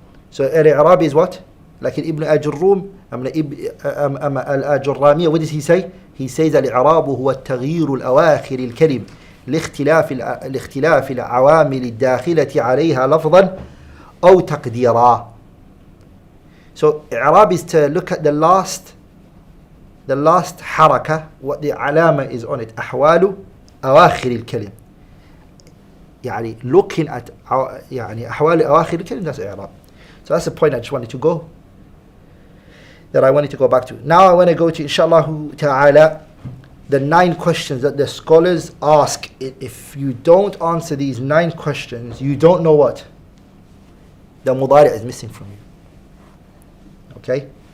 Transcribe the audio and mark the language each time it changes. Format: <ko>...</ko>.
<en>So الإعراب is what? Like Ibn Ajurrum, الآجرامية, what does he say? He says</en> <ar>الإعراب هو التغيير الأواخر الكلم لاختلاف العوامل الداخلة عليها لفظا أو تقديرا.</ar> <en>So إعراب is to look at the last حركة, what the علامة is on it.</en> <ar>أحوال أواخر الكلم. يعني</ar> <en>looking at</en> <ar>يعني أحوال أواخر الكلم,</ar> <en>that's</en> <ar>إعراب.</ar> <en>So that's the point I just wanted to go. That I wanted to go back to. Now I want to go to inshallah ta'ala the 9 questions that the scholars ask. If you don't answer these 9 questions, you don't know what the mudari' is missing from you. Okay?</en>